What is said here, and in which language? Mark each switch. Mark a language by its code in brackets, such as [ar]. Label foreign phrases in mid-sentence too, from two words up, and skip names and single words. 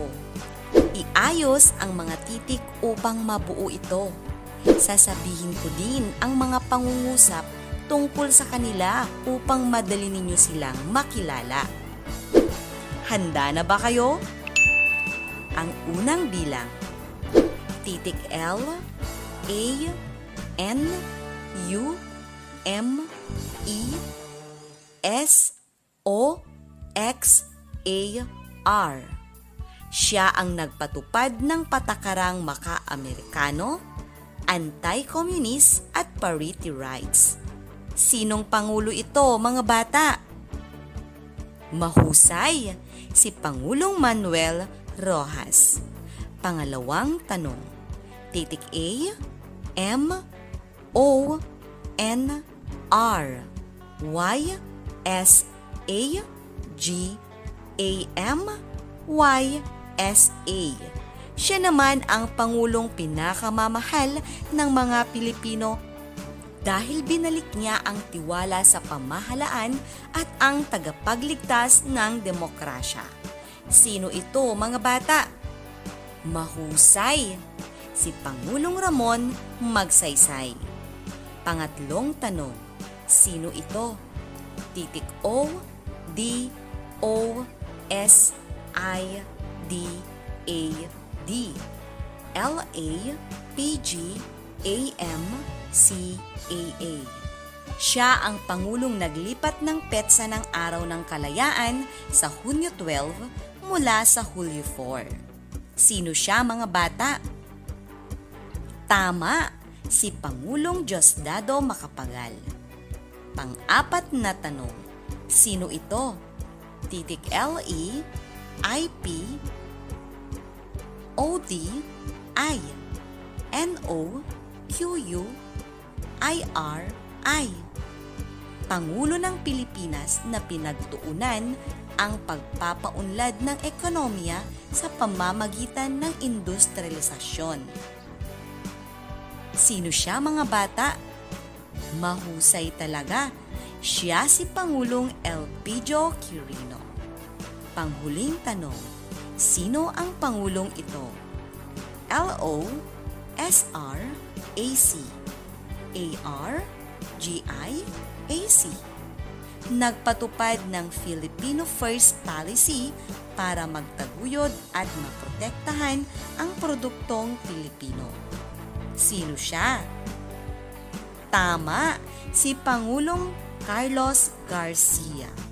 [tl] Iayos ang mga titik upang mabuo ito. Sasabihin ko din ang mga pangungusap tungkol sa kanila upang madali ninyo silang makilala. Handa na ba kayo? Ang unang bilang. Titik L, A, N, U, M, E, S, O, X, A, R. Siya ang nagpatupad ng patakarang maka-Amerikano, anti-communist at [en] parity rights. [tl] Sinong pangulo ito, mga bata? Mahusay, si Pangulong Manuel Rojas. Pangalawang tanong. Titik A, M, O, N, R, Y, S, A, G, A, M, Y, S, A. Siya naman ang Pangulong pinakamamahal ng mga Pilipino dahil binalik niya ang tiwala sa pamahalaan at ang tagapagligtas ng demokrasya. Sino ito, mga bata? Mahusay! Si Pangulong Ramon Magsaysay. Pangatlong tanong. Sino ito? Titik O, D, O, S, I, D, A, D. L, A, P, G, A, M, C, A, A. Siya ang Pangulong naglipat ng petsa ng Araw ng Kalayaan sa Hunyo 12 mula sa Hulyo 4. Sino siya, mga bata? Tama, si Pangulong Diosdado Macapagal. Pang-apat na tanong. Sino ito? Titik L, E, I, P, O, D, I, N, O, Q, U, I, R, I. Pangulo ng Pilipinas na pinagtuunan ang pagpapaunlad ng ekonomiya sa pamamagitan ng industrialisasyon. Sino siya, mga bata? Mahusay talaga. Siya si Pangulong Elpidio Quirino. Panghuling tanong. Sino ang Pangulong ito? L-O, S-R, A-C, A-R, G-I, A-C. Nagpatupad ng Filipino First Policy para magtaguyod at maprotektahan ang produktong Pilipino. Sino siya? Tama, si Pangulong Carlos Garcia.